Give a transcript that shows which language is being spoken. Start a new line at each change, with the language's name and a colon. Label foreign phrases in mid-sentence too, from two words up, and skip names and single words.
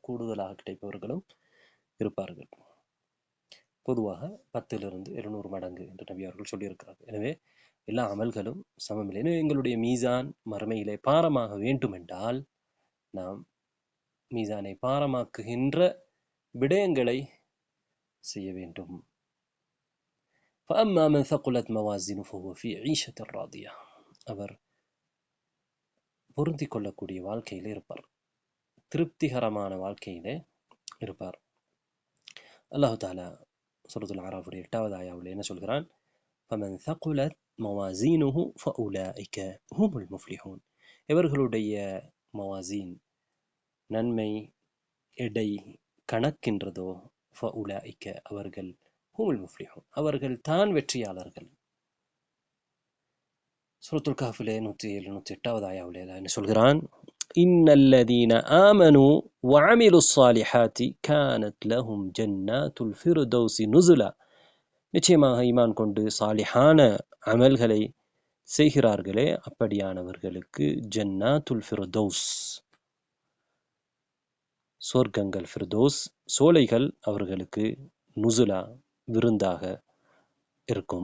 Tamil: அதை விட கூடுதலாக கிடைப்பவர்களும் இருப்பார்கள். பொதுவாக 10 to 200 மடங்கு என்று நபி அவர்கள் சொல்லியிருக்கிறார்கள். எனவே எல்லா அமல்களும் சமமில்லை. எனவே எங்களுடைய மீசான் மறுமையிலே பாரமாக வேண்டுமென்றால் நாம் மீசானை பாரமாக்குகின்ற விடயங்களை செய்ய வேண்டும்.
Arabic: فأما من ثقلت موازينه فهو في عيشة راضية.
Tamil: அவர் பொருந்திக் கொள்ளக்கூடிய வாழ்க்கையிலே இருப்பார், திருப்திகரமான வாழ்க்கையிலே இருப்பார். அல்லாஹு தஆலா சூரத்துல் அராஃபுடைய 8வது ஆயாவில் என்ன சொல்கிறான்?
Arabic: فمن ثقلت موازينه فأولئك هم المفلحون.
Tamil: இவர்களுடைய மவாசீன் நன்மை எடை கணக்கின்றதோ فأولئك அவர்கள்
Arabic: هم المفلحون
Tamil: அவர்கள் தான் வெற்றியாளர்கள். சூரத்துல் கஹ்ஃபிலே 107 108வது ஆயாவில் என்ன சொல்கிறான்?
Arabic: إن الذين آمنوا وعملوا الصالحات كانت لهم جنات الفردوس نزلا.
Tamil: நிச்சயமாக ஈமான் கொண்டு சாலிஹான அமல்களை செய்கிறார்களே அப்படியானவர்களுக்கு ஜன்னாத்துல் ஃபிர்தௌஸ் சொர்க்கங்கள், ஃபிர்தௌஸ் சோலைகள் அவர்களுக்கு நுசுலா விருந்தாக இருக்கும்.